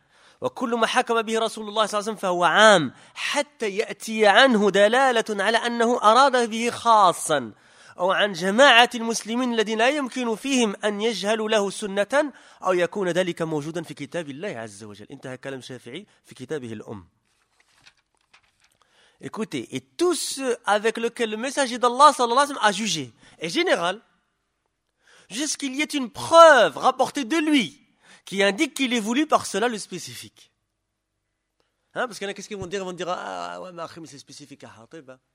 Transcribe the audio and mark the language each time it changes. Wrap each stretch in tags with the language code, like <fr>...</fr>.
<ar>« Wa kullu ma hakama bihi Rasulullah sallallahu alayhi wa sallam fa huwa am »« Hatta ya'tiya anhu dalalatun ala annahu arada bihi khassan » أو عن جماعة المسلمين الذين لا يمكن فيهم أن يجهلوا له سنة أو يكون ذلك موجودا في كتاب الله عز وجل. انتهى كلام شافعي في كتابه الأم.</ar> <fr>Écoutez, et tous avec lesquels le messager d'Allah sallallahu alayhi wa sallam a jugé, en général, jusqu'il y ait une preuve rapportée de lui qui indique qu'il est voulu par cela le spécifique. Hein? Parce qu'il y en a, qu'est-ce qu'ils vont dire? Ils vont dire, ah ouais, mais c'est spécifique à Hatib.</fr>